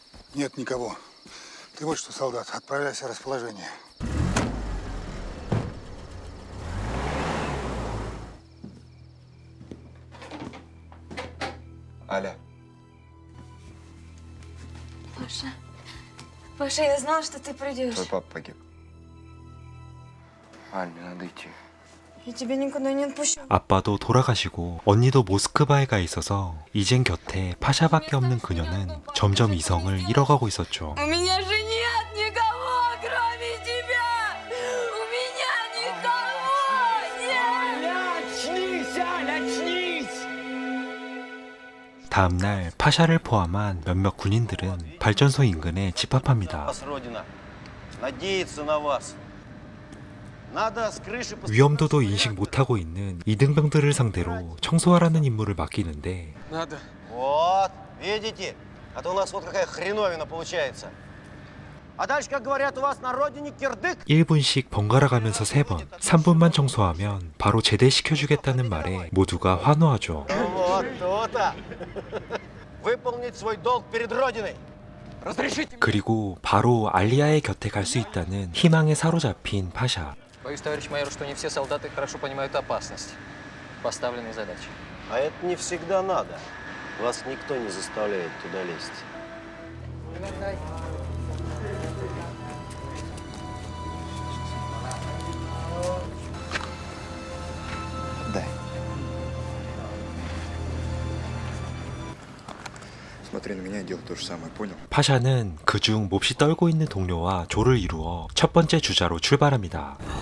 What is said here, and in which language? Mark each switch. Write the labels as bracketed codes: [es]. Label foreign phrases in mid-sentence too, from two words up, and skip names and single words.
[ru] Нет никого. Ты вот что, солдат, отправляйся в расположение. Аля, Паша. Паша, я знала, что ты придешь. твой папа погиб. Аль, мне надо идти. Я тебя никуда не отпущу. [ko] 아빠도 돌아가시고 언니도 모스크바에 가 있어서 이젠 곁에 파샤밖에 없는 그녀는 점점 이성을 잃어가고 있었죠. [ru] У меня же нет никого, кроме тебя! У меня никого нет! [ko] 다음날 파샤를 포함한 몇몇 군인들은 발전소 인근에 집합합니다. [ru] Вас, Родина, надеется на вас. Надо с крыши посмотреть. [ko] 위험도도 인식 못하고 있는 이등병들을 상대로 청소하라는 임무를 맡기는데 [ru] Надо. Вот, видите? А то у нас вот какая хреновина получается. А дальше, как говорят у вас на родине, кирдык. [ko] 1분씩 번갈아 가면서 3번, 3분만 청소하면 바로 제대시켜주겠다는 말에 모두가 환호하죠. [ru] Вот то-то. Выполнить свой долг перед родиной. [ko] 그리고 바로 알리아의 곁에 갈 수 있다는 희망에 사로잡힌 파샤. [ru] Боюсь, товарищ майор, что не все солдаты хорошо понимают опасность поставленной задачи. А это не всегда надо. Вас никто не заставляет туда лезть. Отдай. Смотри на меня и делай то же самое, понял? [ko] 파샤는 그중 몹시 떨고 있는 동료와 조를 이루어 첫 번째 주자로 출발합니다.